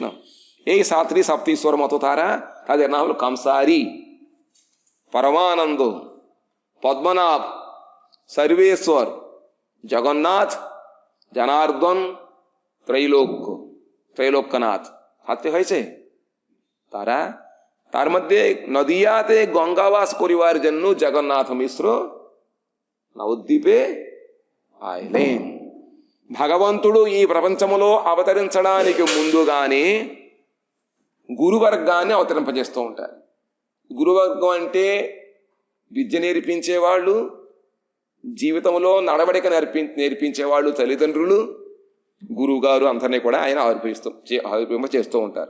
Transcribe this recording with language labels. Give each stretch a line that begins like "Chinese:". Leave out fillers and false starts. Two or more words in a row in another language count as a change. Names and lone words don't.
Bangla: এই 7টি সপ্তীশ্বর মতো তারা, তাদের নাম হলো কামসারি, পরমানন্দ, পদ্মনাভ, সর্বেশ্বর, জগন্নাথ, জনার্দন, ত্রৈলোক্যনাথ। হাতে হয়েছে তারা। তার মধ্যে নদিয়াতে গঙ্গাবাস করিবার জন্য জগন্নাথ মিশ্র নবদ্বীপে আইলেন.
Telugu: భగవంతుడు ఈ ప్రపంచంలో అవతరించడానికి ముందుగానే గురువర్గాన్ని అవతరింపజేస్తూ ఉంటారు. గురువర్గం అంటే విద్య నేర్పించేవాళ్ళు, జీవితంలో నడవడిక నేర్పించేవాళ్ళు తల్లిదండ్రులు, గురువు గారు అందరినీ కూడా ఆయన ఆవిర్భవింప చేస్తూ ఉంటారు.